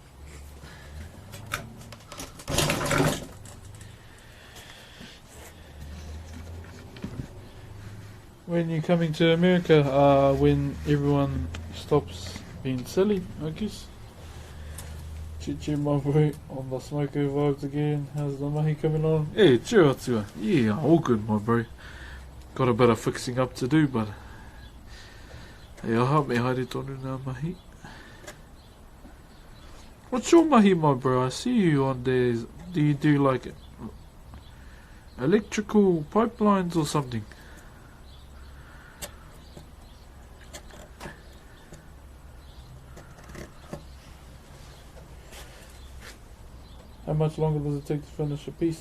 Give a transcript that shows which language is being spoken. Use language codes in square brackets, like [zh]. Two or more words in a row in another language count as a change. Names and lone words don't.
[en] When you're coming to America, when everyone stops being silly, I guess. Chichi, my boy, on the smoko vibes again. How's the mahi coming on? Hey, Chur Whanau. Yeah, all good, my bro. Got a bit of fixing up to do, but hey, aha, [mi] me haere tonu ngā mahi. [en] What's your mahi, my bro? I see you on there. Do you do like electrical pipelines or something? How much longer does it take to finish a piece?